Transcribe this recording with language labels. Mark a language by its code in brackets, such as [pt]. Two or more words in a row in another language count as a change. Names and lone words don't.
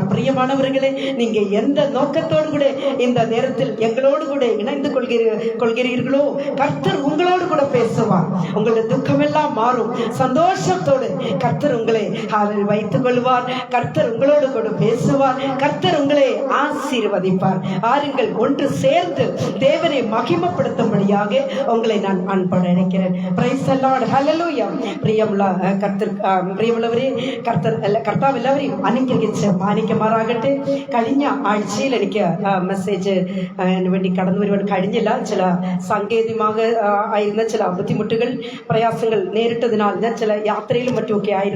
[ta] பிரியமானவர்களே, நீங்க எந்த நோக்கத்தோடு கூட இந்த நேரத்தில் எங்களோடு கூட இணைந்து கொள்கிறீர்களோ கர்த்தர் உங்களோடு கூட பேசுவார். உங்களுடைய துக்கமெல்லாம் மாறும். சந்தோஷத்தோடு கர்த்தர் உங்களை வைத்துக் கொள்வார். கர்த்தர் உங்களோடு கூட பேசுவார். கர்த்தர் உங்களை ஆசீர்வதிப்பார். ஆருங்கள், ஒன்று சேர்ந்து தேவனை மகிமைப்படுத்தும்படியாக உங்களை நான் அன்போடு அழைக்கிறேன். [en] Praise the Lord. [ml] ഹല്ലേലൂയ. പ്രിയമുള്ളവരെ, കർത്താവ് എല്ലാവരെയും അനുഗ്രഹിച്ച് മാനിക്കുമാറാകട്ടെ. കഴിഞ്ഞ ആഴ്ചയിൽ എനിക്ക് മെസ്സേജ് വേണ്ടി കടന്നു വരുവാൻ കഴിഞ്ഞില്ല. ചില സാങ്കേതികമായിരുന്ന ചില ബുദ്ധിമുട്ടുകൾ, പ്രയാസങ്ങൾ നേരിട്ടതിനാൽ ഞാൻ ചില യാത്രയിലും മറ്റുമൊക്കെ ആയിരുന്നു.